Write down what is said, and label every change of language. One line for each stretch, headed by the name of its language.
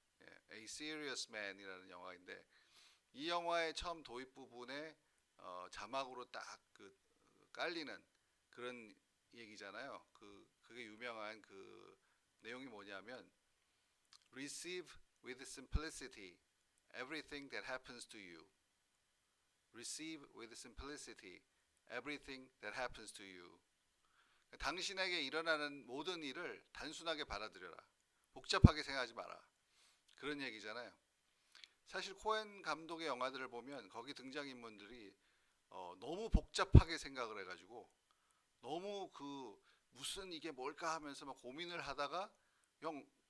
Korean: 예, A Serious Man이라는 영화인데, 이 영화의 처음 도입 부분에 자막으로 딱 깔리는 그런 얘기잖아요. 그게 유명한 그 내용이 뭐냐면
English: Receive with simplicity everything that happens to you. Receive with simplicity everything that happens to you.
Korean: 당신에게 일어나는 모든 일을 단순하게 받아들여라. 복잡하게 생각하지 마라. 그런 얘기잖아요. 사실 코엔 감독의 영화들을 보면 거기 등장인물들이 너무 복잡하게 생각을 해가지고 너무 무슨 이게 뭘까 하면서 막 고민을 하다가 영